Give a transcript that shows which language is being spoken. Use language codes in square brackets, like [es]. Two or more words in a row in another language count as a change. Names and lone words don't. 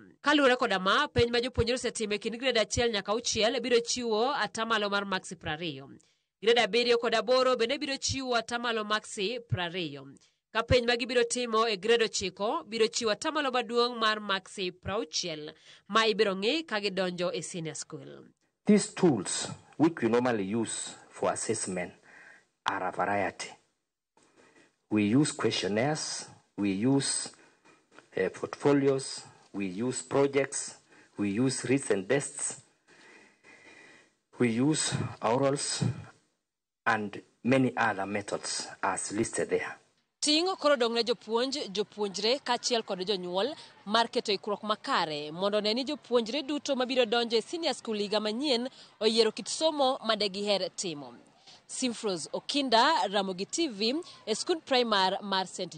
[luo] Kaluwore koda ma, penj ma jopuonjre osetimo e kind grade 1 nyaka 6 biro chiwo atamalo mar Maxi 20. Grade 7 kod 8 bende biro chiwo atamalo Maxi 20. Ka penj ma gibiro timo e grade 9 biro chiwo atamalo maduong' mar Maxi 60 ma ibiro ng'i ka gidonjo e [en] senior school. These tools, which we normally use for assessment, are a variety. We use questionnaires, we use portfolios, we use projects, we use written tests, we use orals, and many other methods as listed there. [luo] Tingo koro dong ne jopuonjre kachiel kod jonyuol mar keto ikruok makare mondo ne ni jopuonjre duto mabiro donjo e [en] senior school [luo] higa manyien oyiero kit somo ma de giher timo. Simfros Okinda, Ramogi TV, e skund primar mar St.